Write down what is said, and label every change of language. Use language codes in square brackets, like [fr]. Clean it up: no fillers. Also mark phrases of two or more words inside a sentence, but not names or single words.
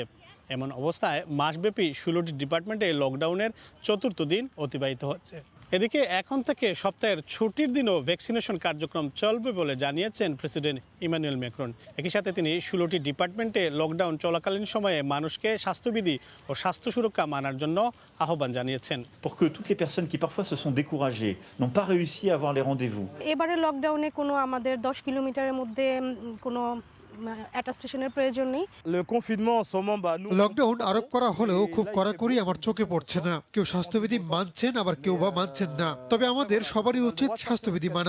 [bn] এমন অবস্থায় মাসব্যাপী 16টি ডিপার্টমেন্টে লকডাউনের চতুর্থ দিন অতিবাহিত হচ্ছে। এদিকে এখন থেকে সপ্তাহের ছুটির দিনও ভ্যাকসিনেশন কার্যক্রম চলবে বলে জানিয়েছেন প্রেসিডেন্ট ইমানুয়েল ম্যাক্রন। একই সাথে তিনি 16টি ডিপার্টমেন্টে লকডাউন চলাকালীন সময়ে মানুষকে স্বাস্থ্যবিধি ও স্বাস্থ্য সুরক্ষা মানার জন্য আহ্বান জানিয়েছেন। [fr] Pour que toutes les personnes qui parfois se sont découragées, n'ont pas réussi à avoir les rendez-vous. [bn] এবারে লকডাউনে কোনো আমাদের 10 কিলোমিটারের মধ্যে কোনো অ্যাটাস্টেশনের প্রয়োজন নেই। লকডাউন আরোপ করা হলেও খুব কড়াকড়ি আমার চোখে পড়ছে না। কেউ স্বাস্থ্যবিধি মানছেন, আবার কেউ বা মানছেন না। তবে আমাদের সবারই উচিত স্বাস্থ্যবিধি মানা।